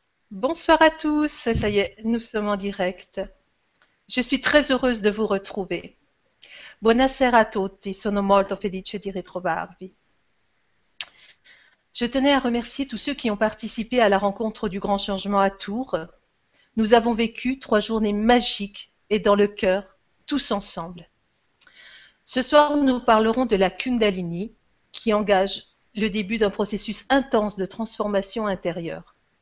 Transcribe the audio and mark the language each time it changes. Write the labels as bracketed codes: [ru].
[fr] Bonsoir à tous, ça y est, nous sommes en direct. Je suis très heureuse de vous retrouver. [it] Buonasera a tutti, sono molto felice di ritrovarvi. [fr] Je tenais à remercier tous ceux qui ont participé à la rencontre du Grand Changement à Tours. Nous avons vécu 3 journées magiques et dans le cœur, tous ensemble. Ce soir, nous parlerons de la Kundalini, qui engage le début d'un processus intense de transformation intérieure.